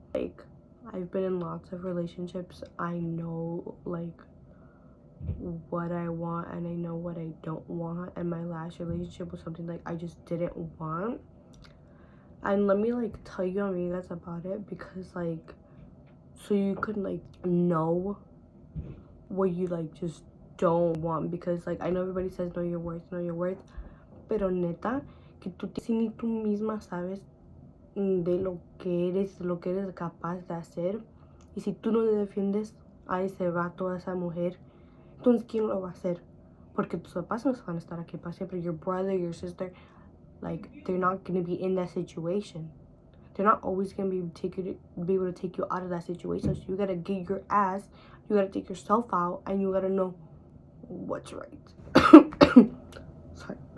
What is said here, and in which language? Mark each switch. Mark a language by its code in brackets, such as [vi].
[en] Like, I've been in lots of relationships. I know like what I want and I know what I don't want, and my last relationship was something like I just didn't want. And let me like tell you amigas about it, because like so you could like know what you like just don't want. Because like I know everybody says know your worth, [es] pero neta que tú si ni tú misma sabes de lo que eres capaz de hacer, y si tú no le defiendes a ese vato, a esa mujer, entonces quién lo va a hacer, porque tus papás no van a estar aquí para siempre. [en] Your brother, your sister, like they're not going to be in that situation. They're not always going to be able to take you out of that situation. So you gotta get your ass, you gotta take yourself out, and you gotta know what's right. Sorry.